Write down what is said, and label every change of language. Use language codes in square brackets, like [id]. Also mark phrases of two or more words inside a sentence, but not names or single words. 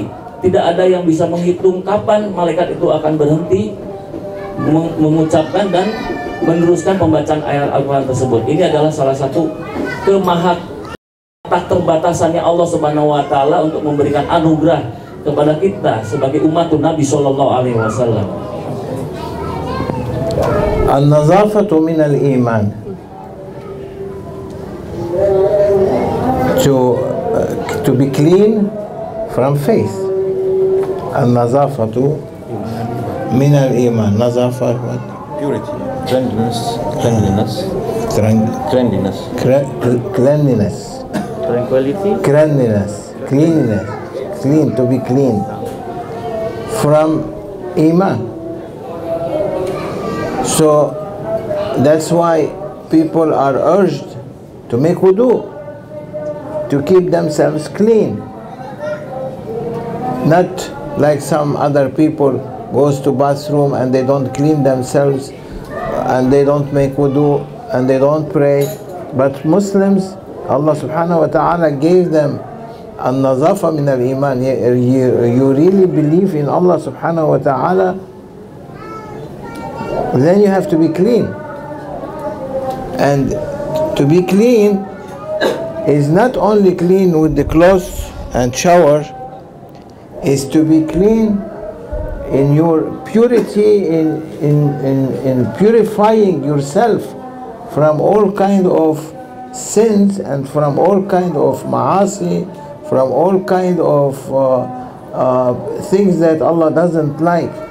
[id] Tidak ada yang bisa menghitung kapan malaikat itu akan berhenti mengucapkan dan meneruskan pembacaan ayat Al-Quran tersebut. Ini adalah salah satu tak terbatasannya Allah [ar] سبحانه وتعالى [id] untuk memberikan anugerah kepada kita sebagai umat Nabi [ar] صلى الله عليه وسلم. النظافة من الإيمان. [en] To be clean from faith. [ar] النظافة من الإيمان. نظافة what? [en] Purity, cleanliness. Cleanliness. Tranquility. Clean, to be clean from iman. So that's why people are urged to make wudu, to keep themselves clean. Not like some other people goes to bathroom and they don't clean themselves and they don't make wudu and they don't pray. But Muslims, Allah [ar] سبحانه وتعالى [en] gave them [ar] النظافة من الإيمان. [en] You really believe in Allah [ar] سبحانه وتعالى, [en] then you have to be clean. And to be clean is not only clean with the clothes and shower, is to be clean in your purity, in purifying yourself from all kind of sins and from all kind of ma'asi, from all kind of things that Allah doesn't like.